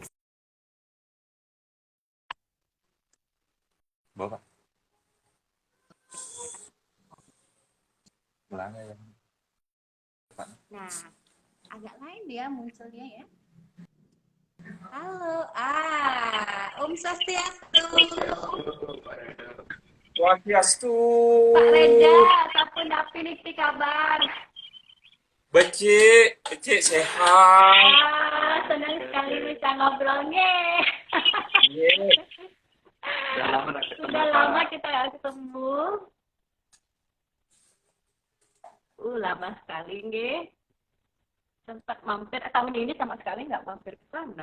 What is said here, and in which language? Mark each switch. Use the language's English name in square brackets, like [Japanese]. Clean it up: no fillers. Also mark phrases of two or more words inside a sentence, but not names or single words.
[Indonesian] Bapak, ulang ya. nah, agak lain ya munculnya ya. Halo, [Balinese] Om Swastiastu, Swastiastu. [Indonesian] Pak Reda, Sapun Dapin, kabar? [Balinese] Becik, becik sehat. [Indonesian] Senang sekali bisa ngobrolnya. Ye. Udah lama nak ketemu, Sudah Pak. lama kita nggak ketemu. Lama sekali nggih. Sempat mampir tahun ini sama sekali nggak mampir ke sana.